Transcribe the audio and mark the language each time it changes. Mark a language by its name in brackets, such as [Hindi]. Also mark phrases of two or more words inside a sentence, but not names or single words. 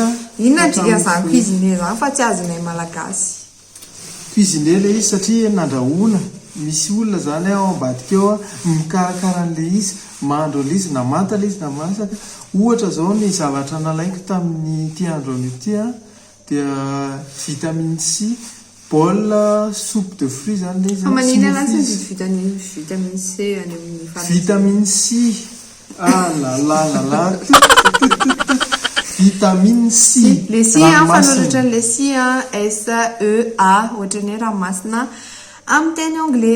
[Malagasy] inona dika zany cuisiner zany fa tsy azonay malagasy. Cuisiner le izy satria nandrahoana misy olona zany ao ambadika eo mikarakara an'le izy mahandro le izy na manta le izy na masaka. Ohatra zao ny zavatra nalaiko tamin'ny ty andro an'ity dia [French] vitamine C bol soupe de fruits [Malagasy] zany le izy. Manina anazy ny [French] vitamine C [Malagasy] any amin'ny [French] vitamine C vitamine C le C [Malagasy] fanolotra an'le C SEA ohatrany hoe ranomasina amin'ny teny anglais.